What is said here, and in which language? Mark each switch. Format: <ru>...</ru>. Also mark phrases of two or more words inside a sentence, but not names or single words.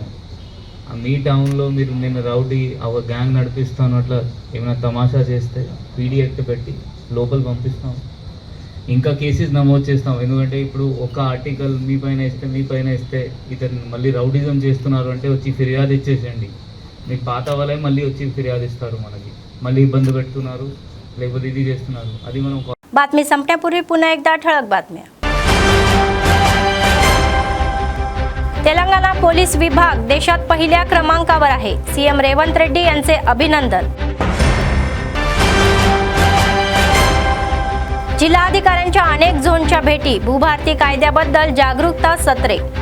<te>ఆ మీ టౌన్లో మీరు నేను</te> <en>rowdy gang</en> <te>నడిపిస్తాను అట్లా ఏమైనా తమాషా చేస్తే పీడీ యాక్ట్ పెట్టి లోపల పంపిస్తాం. ఇంకా కేసెస్ నమోదు చేస్తాం. ఎందుకంటే ఇప్పుడు ఒక ఆర్టికల్ మీ పైన ఇస్తే ఇతను మళ్ళీ రౌడీజం చేస్తున్నారు అంటే వచ్చి ఫిర్యాదు ఇచ్చేసండి. మీకు పాత వాళ్ళే మళ్ళీ వచ్చి ఫిర్యాదు ఇస్తారు. మనకి మళ్ళీ ఇబ్బంది పెడుతున్నారు లేకపోతే ఇది చేస్తున్నారు. అది మనం</te> <mr>बातमी संपण्यापूर्वी पुन्हा एकदा ठळक बातम्या. तेलंगणा पोलीस विभाग देशात पहिल्या क्रमांकावर आहे. सीएम रेवंत रेड्डी यांचे अभिनंदन. जिल्हाधिकाऱ्यांच्या अनेक झोनच्या भेटी, भूभारती कायद्याबद्दल जागरूकता सत्रे.</mr>